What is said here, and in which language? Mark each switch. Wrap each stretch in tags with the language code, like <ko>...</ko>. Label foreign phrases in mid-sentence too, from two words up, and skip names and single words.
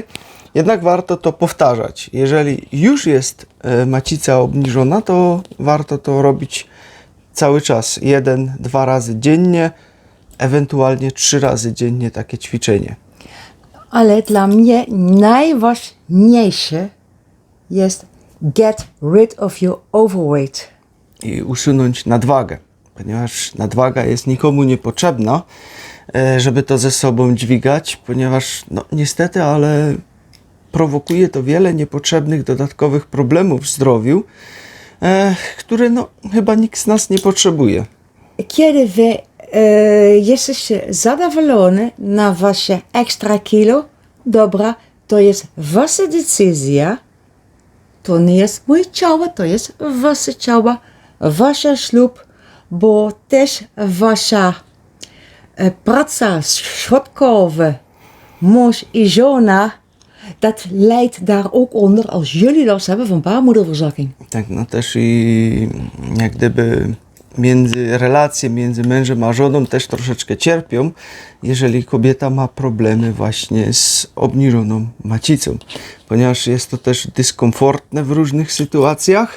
<pl>Jednak warto to powtarzać. Jeżeli już jest macica obniżona, to warto to robić cały czas. 1-2 razy dziennie, ewentualnie 3 razy dziennie takie ćwiczenie. Ale dla mnie najważniejsze jest</pl> <en>get rid of your overweight.</en> <pl>I usunąć nadwagę, ponieważ nadwaga jest nikomu niepotrzebna, żeby to ze sobą dźwigać, ponieważ no, niestety, ale prowokuje to wiele niepotrzebnych dodatkowych problemów w zdrowiu, które no, chyba nikt z nas nie potrzebuje. Kiedy wy jesteście zadowolony na wasze extra kilo, dobra, to jest wasza decyzja. To nie jest moje ciało, to jest wasze ciało, wasz ślub, bo też wasza praca środkowa, mąż i żona,</pl> <nl>dat leidt daar ook onder als jullie last hebben van baarmoederverzakking.</nl> <pl>Tak, no też i jak gdyby relacje między mężem a żoną też troszeczkę cierpią, jeżeli kobieta ma problemy właśnie z obniżoną macicą, ponieważ jest to też dyskomfortne w różnych sytuacjach.</pl>